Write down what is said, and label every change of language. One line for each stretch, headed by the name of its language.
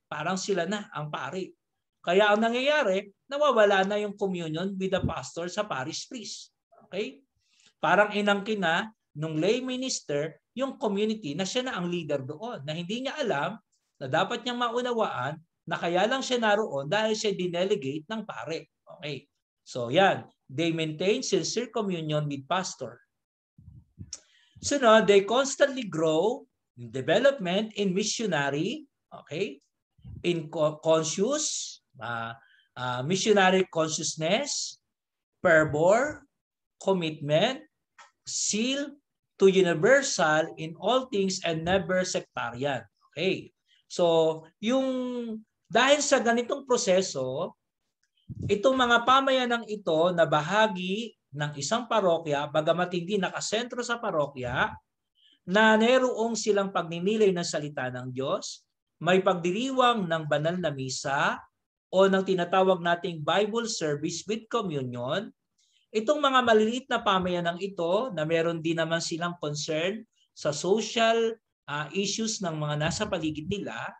Filipino: Parang sila na ang pari. Kaya ang nangyayari, nawawala na yung
English: communion with the pastor
Filipino: sa parish priest. Okay? Parang inangkin na nung lay minister yung community na siya na ang leader doon, na hindi niya alam na dapat niyang maunawaan na kaya lang siya naroon dahil siya dinelegate ng pare.
English: Okay. So yan, they maintain sincere communion with pastor. Sunod, they constantly grow in development in missionary, okay, in conscious, missionary consciousness, fervor, commitment, zeal to universal in all things and never sectarian. Okay.
Filipino: So, dahil sa ganitong proseso, itong mga pamayanang ito na bahagi ng isang parokya, bagamat hindi nakasentro sa parokya, na neroong silang pagninilay ng salita ng Diyos, may pagdiriwang ng banal na misa o ng tinatawag nating
English: Bible service with communion,
Filipino: itong mga maliliit na pamayanang ito na meron din naman silang concern sa
English: social issues
Filipino: ng mga nasa paligid nila,